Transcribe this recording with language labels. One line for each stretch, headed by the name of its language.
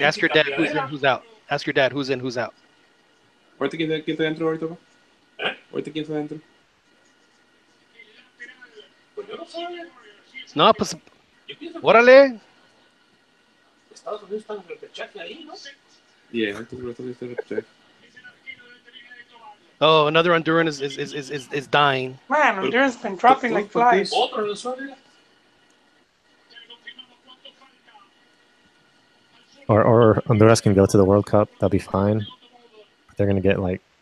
English: Ask your dad who's in, who's out. Ask your dad who's in, who's out.
Spanish: ¿Ahorita quién está dentro ahorita? ¿Ahorita quién está dentro? No, pues. Órale. Estados Unidos está en el repechaje ahí, ¿no? Yeah, ahorita está en el repechaje.
English: Oh, another Honduran is dying. Man, Honduran's been dropping like flies. Or Honduras can go to the World Cup. They'll be fine. They're going to get like...